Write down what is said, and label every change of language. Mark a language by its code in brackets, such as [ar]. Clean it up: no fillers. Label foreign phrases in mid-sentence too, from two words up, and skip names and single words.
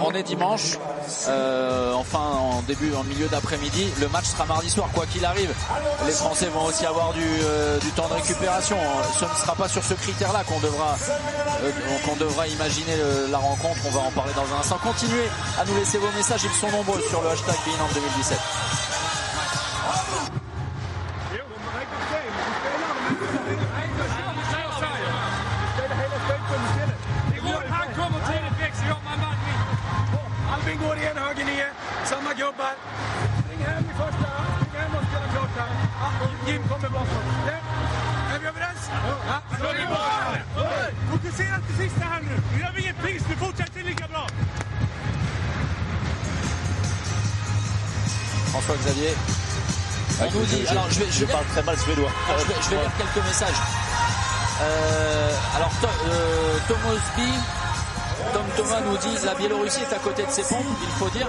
[fr] On est dimanche, en milieu d'après-midi. Le match sera mardi soir, quoi qu'il arrive. Les Français vont aussi avoir du temps de récupération. Ce ne sera pas sur ce critère-là qu'on devra imaginer la rencontre. On va en parler dans un instant. Continuez à nous laisser vos messages, ils sont nombreux sur le hashtag BeInHand 2017. [sv] Albin går igen höger ner, samma gubbar. Spring hem i första, spring hem och spela klart här. Jim kommer bakom. Är vi överens? Ja, då är vi bara. Fokusera till sista här nu. Nu gör vi inget pris, nu fortsätter lika bra. [fr] François-Xavier, on nous dit, alors je parle très mal suédois. Je vais lire quelques messages. Alors Tom Thomas nous dit la Biélorussie est à côté de ses pompes, il faut dire.